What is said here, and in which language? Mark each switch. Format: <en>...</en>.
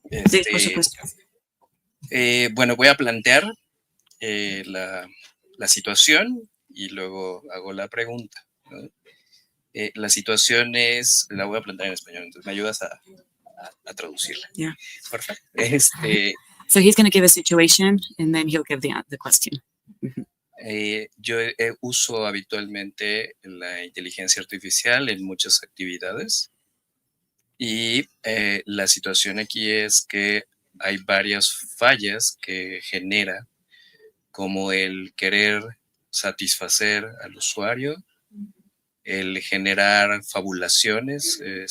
<es>Sí, por supuesto. Bueno, voy a plantear la situación y luego hago la pregunta, ¿no? La situación la voy a plantear en español, entonces me ayudas a traducirla.</es> <en>Yeah.</en> <es>Perfecto.</es> <en>So he's going to give a situation and then he'll give the question.</en> <es>Yo uso habitualmente la inteligencia artificial en muchas actividades y la situación aquí es que hay varias fallas que genera, como el querer satisfacer al usuario, el generar fabulaciones,</es>